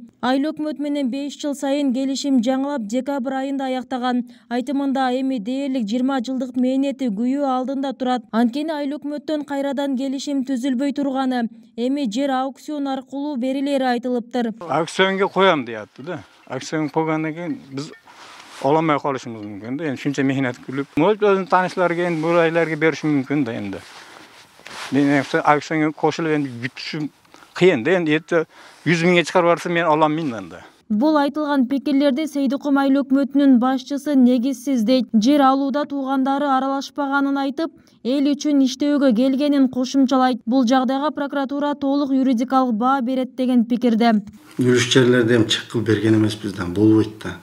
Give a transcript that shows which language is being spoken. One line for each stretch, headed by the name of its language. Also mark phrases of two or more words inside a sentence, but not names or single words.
Kyrgyz: Айыл өкмөт менен 5 жыл сайын келишим жаңылап декабрь айында аяктаган. Айтымында эми дээрлик 20 жылдык мээнети күйөө алдында турат. Анткени айыл өкмөттөн кайрадан келишим түзүлбөй турганы, эми жер аукцион аркылуу берилери айтылыптыр. Аукционго коям deyapti да.
Uzbek: Aksiyon koygandan keyin biz olamay qolishimiz mumkin da. Endi shuncha mehnat qilib, o'zini tanishlariga endi bo'laylarga berish mumkin da endi. Men aksiyonga qo'shilib endi yutishim qiyin da. Endi 100 mingga chiqarib yuborsa men ololmayman da.
Kyrgyz: Бул айтылган пикирлерди Сейдикум айыл өкмөтүнүн башчысы негизсиз дейт. Жер алууда туугандары аралашпаганын айтып, эл үчүн иштөөгө келгенин кошумчалайт. Бул жагдайга прокуратура толук юридикалык баа берет деген пикирде. Үлүш жерлерди эми чек кылып берген эмес бизден, болбойт да.